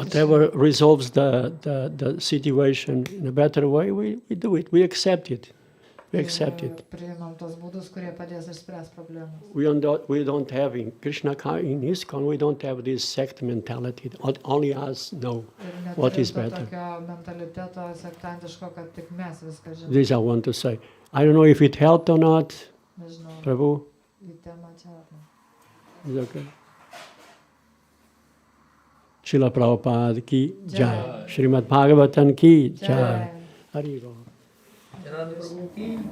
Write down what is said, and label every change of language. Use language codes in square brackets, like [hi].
[en] whatever resolves the situation in a better way, we do it. We accept it. We accept it. [lt] Priimam tos būdus, kurie padės išspręsti problemas. [en] We don't have in Krishna, in ISKCON, we don't have this sect mentality. Only us know [lt] Ir [en] what is [lt] neturim to [en] better. [lt] tokio mentaliteto sektantiško, kad tik mes viską žinom. [en] This I want to say. I don't know if it helped or not, [lt] Nežinau, Prabhu. į temą čia. [en] Is it okay? [sa] Srila Prabhupada ki jai. Šrimad Bhagavatam ki jai. Hari Bol. Janārdanam Prabhu ki